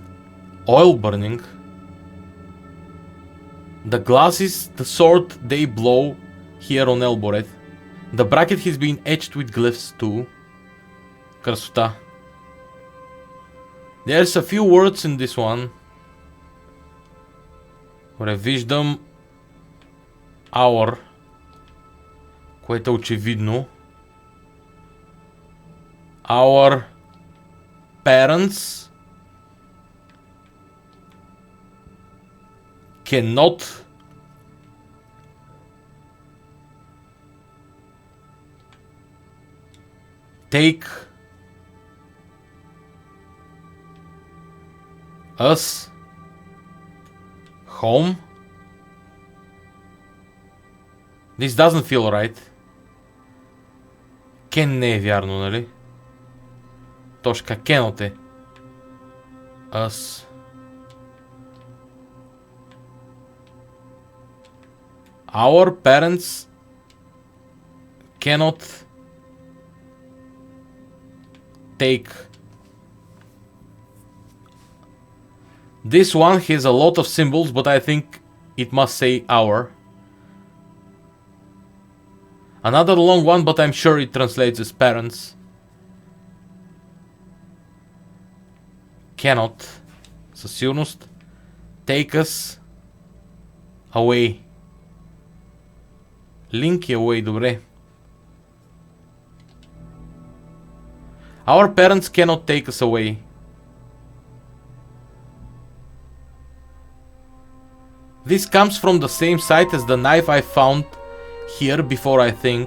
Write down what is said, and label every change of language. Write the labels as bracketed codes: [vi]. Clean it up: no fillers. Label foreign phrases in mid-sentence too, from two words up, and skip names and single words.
[en] Oil burning. The glasses, the sort they blow here on Elboreth. The bracket has been etched with glyphs too. [bg] Красота. [en] There's a few words in this one. [bg] Добре, виждам our, което е очевидно. [en] Our parents cannot take us home. This doesn't feel right. [bg] Кен не е вярно, нали? Точка, [en] cannot е. Us. Our parents cannot take. This one has a lot of symbols, but I think it must say our. Another long one, but I'm sure it translates as parents. Cannot, [bg] със сигурност, [en] take us away. Link away, добре. Our parents cannot take us away. This comes from the same site as the knife I found here before, I think.